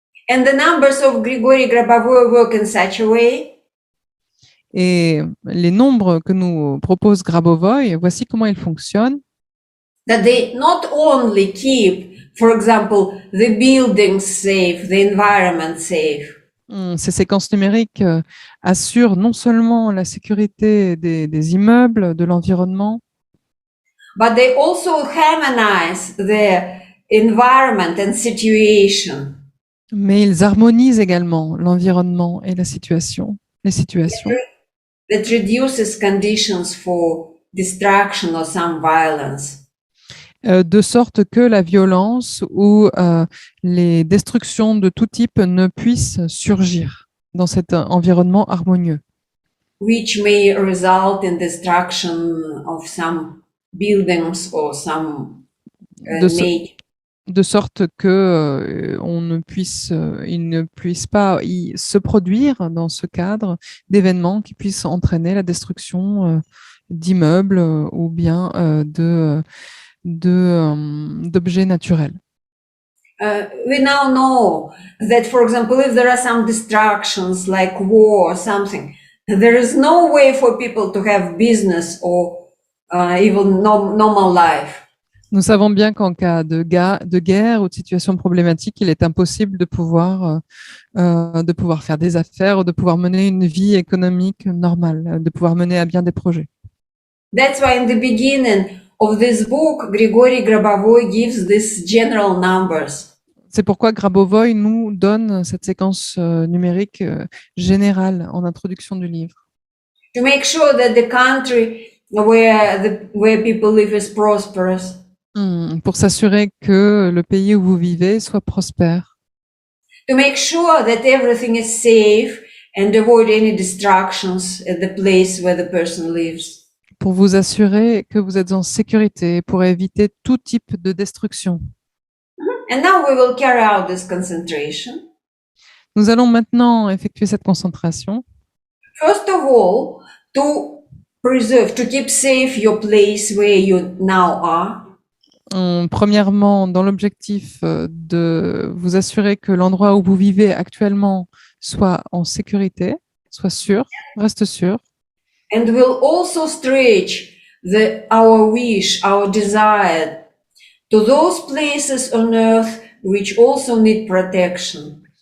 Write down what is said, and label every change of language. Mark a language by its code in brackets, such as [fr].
[en] And the numbers of Grigory Grabovoy work in such a way [fr] Et les nombres que nous propose Grabovoy, voici comment ils fonctionnent. [en] that they not only keep, for example, the buildings safe, the environment safe, [fr] Ces séquences numériques assurent non seulement la sécurité des immeubles, de l'environnement, [en] but they also harmonize the environment and situation. [fr] mais ils harmonisent également l'environnement et la situation, les situations, [en] That reduces conditions for destruction or some violence. [fr] de sorte que la violence ou les destructions de tout type ne puissent surgir dans cet environnement harmonieux, [en] Which may result in destruction of some buildings or some [fr] de sorte que il ne puisse pas se produire dans ce cadre d'événements qui puissent entraîner la destruction d'immeubles ou bien d'objets naturels. [en] We now know that, for example, if there are some distractions like war or something, there is no way for people to have business or even normal life. [fr] Nous savons bien qu'en cas de guerre ou de situation problématique, il est impossible de pouvoir faire des affaires ou de pouvoir mener une vie économique normale, de pouvoir mener à bien des projets. [en] That's why in the beginning of this book, Grigory Grabovoy gives these general numbers. [fr] C'est pourquoi Grabovoy nous donne cette séquence numérique générale en introduction du livre. [en] To make sure that the country where people live is prosperous. [fr] Pour s'assurer que le pays où vous vivez soit prospère. [en] To make sure that everything is safe and avoid any distractions at the place where the person lives. [fr] Pour vous assurer que vous êtes en sécurité, pour éviter tout type de destruction. [en] And now we will carry out this concentration. [fr] Nous allons maintenant effectuer cette concentration. [en] First of all, to keep safe your place where you now are. [fr] Premièrement, dans l'objectif de vous assurer que l'endroit où vous vivez actuellement soit en sécurité, soit sûr, reste sûr. [en] And will also stretch our wish, our desire to those places on earth which also need protection.